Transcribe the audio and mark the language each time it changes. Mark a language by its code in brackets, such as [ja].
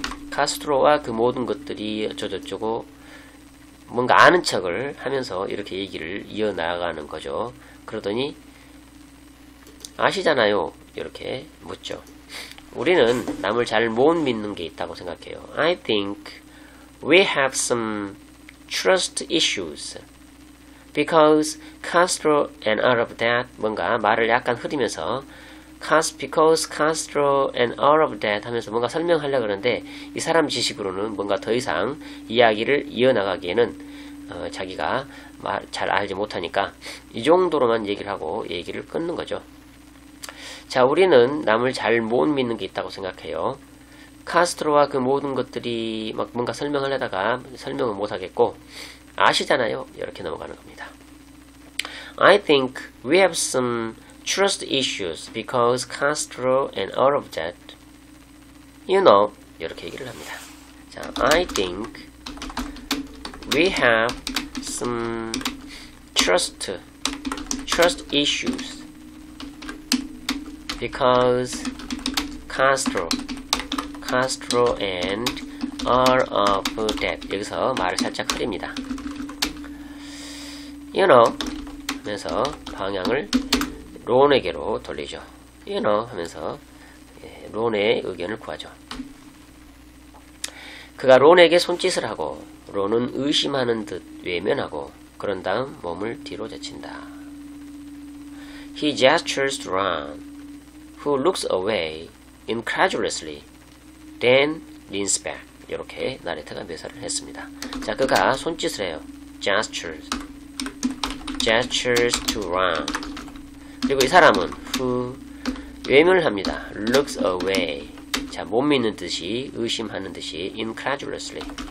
[ko] 카스트로와 그 모든 것들이 저저쩌고 뭔가 아는 척을 하면서 이렇게 얘기를 이어나가는 거죠. 그러더니 아시잖아요. 이렇게 묻죠. 우리는 남을 잘 못 믿는 게 있다고 생각해요. [en] I think we have some trust issues. Because Castro and all of that [ko] 뭔가 말을 약간 흐리면서 [en] because Castro and all of that [ko] 하면서 뭔가 설명하려고 그러는데 이 사람 지식으로는 뭔가 더 이상 이야기를 이어나가기에는 자기가 잘 알지 못하니까 이 정도로만 얘기를 하고 얘기를 끊는 거죠. 자, 우리는 남을 잘 못 믿는 게 있다고 생각해요. 카스트로와 그 모든 것들이 막 뭔가 설명을 하다가 설명을 못 하겠고 아시잖아요. 이렇게 넘어가는 겁니다. [en] I think we have some trust issues because Castro and all of that. You know. [ko] 이렇게 얘기를 합니다. [en] 자, I think we have some trust issues because Castro and all of that. [ko] 여기서 말을 살짝 흐립니다. [en] You know [ko] 하면서 방향을 론에게로 돌리죠. [en] You know [ko] 하면서 론의 의견을 구하죠. 그가 론에게 손짓을 하고 론은 의심하는 듯 외면하고 그런 다음 몸을 뒤로 제친다. [en] He gestures to Ron, who looks away incredulously. Then leans back. [ko] 이렇게 나레트가 묘사를 했습니다. 자, 그가 손짓을 해요. [en] Gestures to Ron. [ko] 그리고 이 사람은 who 외면을 합니다. [en] Looks away. [ko] 자, 못 믿는 듯이 의심하는 듯이 incredulously.